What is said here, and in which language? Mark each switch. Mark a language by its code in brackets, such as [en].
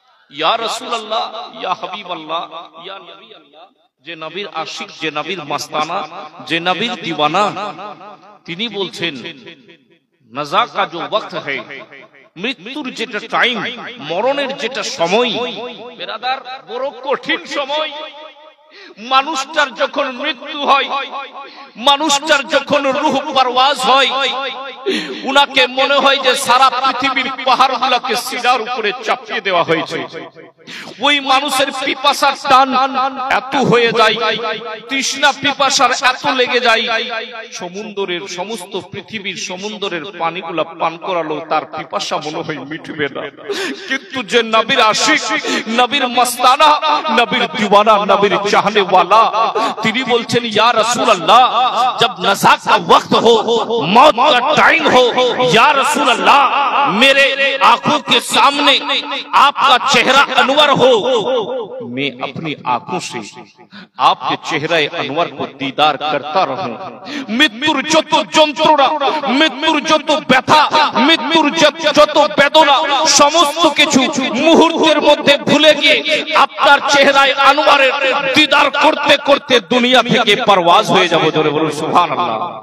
[hi] या रसूल अल्लाह, या हबीब अल्लाह, या नबी अल्लाह। [bn] যে নবীর আশিক, যে নবীর মাস্তানা, যে নবীর দিওয়ানা, তিনি বলছেন [hi] নজা কা जो वक्त है, [bn] মৃত্যুর যেটা টাইম, মরণের যেটা সময় বেরাদার, বড় কঠিন সময়। মানুষটার যখন মৃত্যু হয়, মানুষটার যখন রূহ পারওয়াজ হয়, উনাকে মনে হয় যে সারা পৃথিবীর পাহাড়গুলোকে সিনার উপরে চাপিয়ে দেওয়া হয়েছে। ওই মানুষের পিপাসার টান এত হয়ে যায়, তৃষ্ণা পিপাসার এত লেগে যায়, সমুদ্রের সমস্ত পৃথিবীর সমুদ্রের পানিগুলা পান করালো তার পিপাসা মনে হয় মিটবে না। কিন্তু যে নবীর আশিক, নবীর মস্তানা, নবীর দিওয়ানা, নবীর चाहने वाला, তিনি বলছেন [hi] या रसूल अल्लाह, जब नज़ा का वक्त हो, मौत का टाइम हो, या रसूल अल्लाह मेरे आंखों के सामने आपका चेहरा अनवर हो, मैं अपनी आंखों से आपके चेहरा अनवर को दीदार करता रहूं। [bn] मृत्युर যত যন্ত্রণা, মৃত্যুর যত ব্যথা, মৃত্যুর যত বেদনা, সমস্ত কিছু মুহূর্তের মধ্যে ভুলে গিয়ে আপনার চেহারায় আনোয়ারের দিদার করতে করতে দুনিয়া থেকে পারওয়াজ হয়ে যাব। জোরে বলুন সুবহানাল্লাহ।